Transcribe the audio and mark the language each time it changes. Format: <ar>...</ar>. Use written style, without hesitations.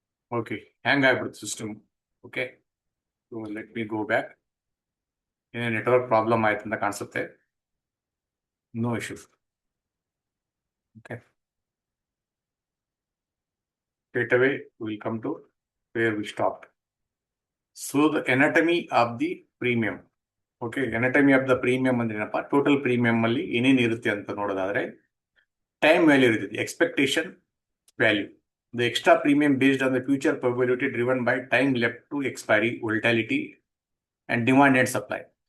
<en>Okay.</en> <kn>ಹ್ಯಾಂಗ್ ಆಗ್ಬಿಡುತ್ತೆ system.</kn> <en>Okay, so let me go back.</en> <kn>ಏನೇ network problem ಆಯ್ತು ಅಂತ ಕಾಣಿಸುತ್ತೆ.</kn> <en>No issues. Okay, straight away we'll come to where we stopped. So the anatomy of the premium.</en> <kn>Okay,</kn> <en>anatomy of the premium</en> <kn>ಅಂದ್ರೆ ಏನಪ್ಪ, total premium ಅಲ್ಲಿ ಏನೇನು ಇರುತ್ತೆ ಅಂತ ನೋಡೋದಾದ್ರೆ ಟೈಮ್ ವ್ಯಾಲ್ಯೂ ಇರುತ್ತೆ, expectation value.</kn> <en>The extra premium based on the future probability driven by time left to expiry, volatility and demand and supply.</en>